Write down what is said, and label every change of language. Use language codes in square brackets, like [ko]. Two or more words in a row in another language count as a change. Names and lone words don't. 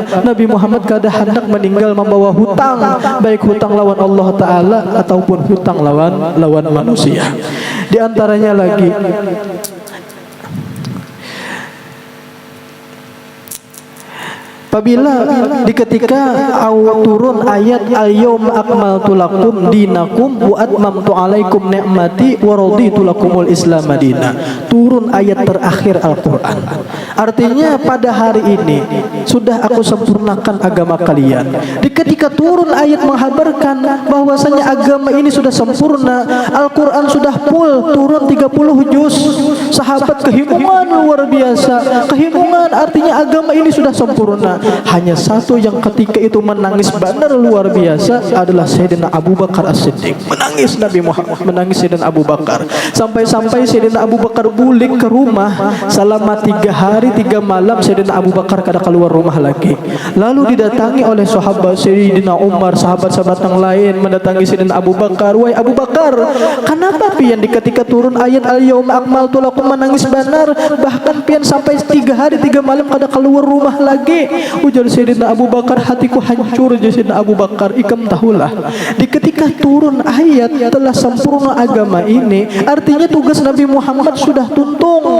[bjn] Nabi Muhammad kada hendak meninggal membawa hutang, baik hutang lawan Allah Ta'ala ataupun hutang lawan manusia. [id] Di antaranya lagi apabila di ketika turun ayat [ar] اليوم أكملت لكم دينكم وأتممت عليكم نعمتي ورضيت لكم الإسلام madina. [id] Turun ayat terakhir Al-Qur'an. Artinya pada hari ini sudah aku sempurnakan agama kalian. Di ketika turun ayat menghabarkan bahwasanya agama ini sudah sempurna, Al-Qur'an sudah full turun 30 juz. [bjn] Sahabat kehimungan luar biasa. Kehimungan artinya agama ini sudah sempurna. [id] Hanya satu yang ketika itu menangis benar luar biasa adalah Sayyidina Abu Bakar As-Siddiq. [bjn] Menangis Nabi Muhammad, menangis Sayyidina Abu Bakar. Sampai-sampai Sayyidina Abu Bakar bulik ke rumah selama 3 hari 3 malam. Sayyidina Abu Bakar kada keluar rumah lagi. [id] Lalu didatangi oleh sahabat Sayyidina Umar, sahabat-sahabat yang lain mendatangi Sayyidina Abu Bakar. [bjn] Wahai Abu Bakar, kenapa pian di ketika turun ayat [ar] اليوم أكملت لكم [bjn] menangis benar, bahkan pian sampai 3 hari 3 malam kada keluar rumah lagi? Ujar Sayyidina Abu Bakar, hatiku hancur. Sayyidina Abu Bakar, ikam tahulah, di ketika turun ayat telah sempurna agama ini, artinya tugas Nabi Muhammad sudah tuntung.